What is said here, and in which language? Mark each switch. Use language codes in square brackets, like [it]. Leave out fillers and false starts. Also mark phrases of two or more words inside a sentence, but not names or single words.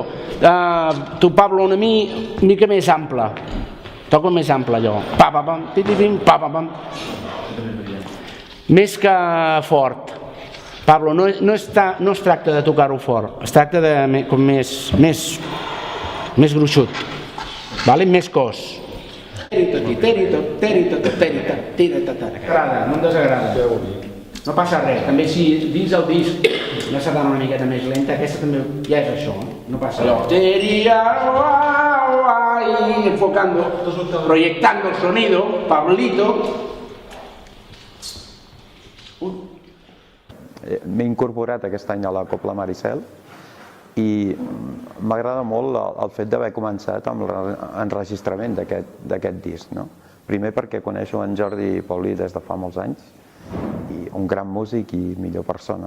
[ca] Tu, Pablo, una mica més ample. Toca més ample allò, pa-pa-pam, ti-ti-tim, pa-pa-pam. Més que fort. Pablo, no es tracta de tocar-ho fort, es tracta de com més gruixut, més cos. T'agrada, no em desagrada. No passa res, també si dins el disc la sardana una miqueta més lenta, aquesta també ja és això, no passa res. [es] Enfocando, proyectando el sonido, Pablito. [ca] M'he incorporat aquest any a la Cobla Maricel i m'agrada molt el fet d'haver començat amb l'enregistrament d'aquest disc. Primer perquè coneixo en Jordi Paulí des de fa molts anys, i un gran músic i millor persona.